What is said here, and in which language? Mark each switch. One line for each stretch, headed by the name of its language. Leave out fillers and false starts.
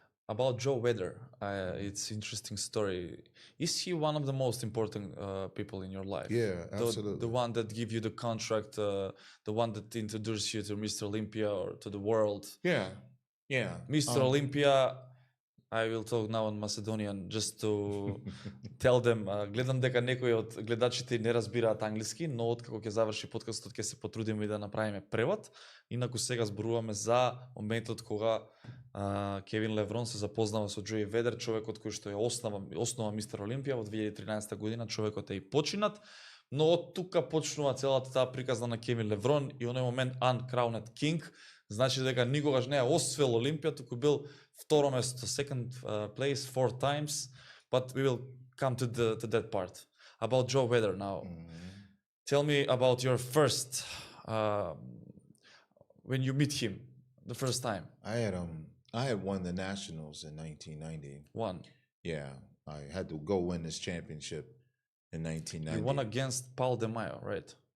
English: About Joe Weather, it's interesting story. Is he one of the most important people in your life? Yeah, absolutely. The one that give you the contract, the one that introduced you to Mr. Olympia or to the world. Yeah. Mr. Olympia, I will talk now in Macedonian just to tell them.
Macedonian: Гледам дека некои од гледачите не разбираат англиски, но откако ќе заврши подкастот ќе се потрудиме да направиме превод. Инаку сега зборуваме за моментот кога Кевин Леврон се запознава со Джои Ведер, човекот кој што е основа Мистер Олимпија во 2013 година, човекот е и починат, но од тука почнува целата таа приказна на Кевин Леврон и оној момент Uncrowned King, значи дека никогаш не е освоил Олимпија, туку бил второ место,
English: second place 4 times, but we will come to that part. About Joe Weather now. Tell me about your first, when you meet him, the first time. I had won the nationals in 1990. Won. Yeah, I had to go win this championship in 1990. You won against Paul De Mayo, right?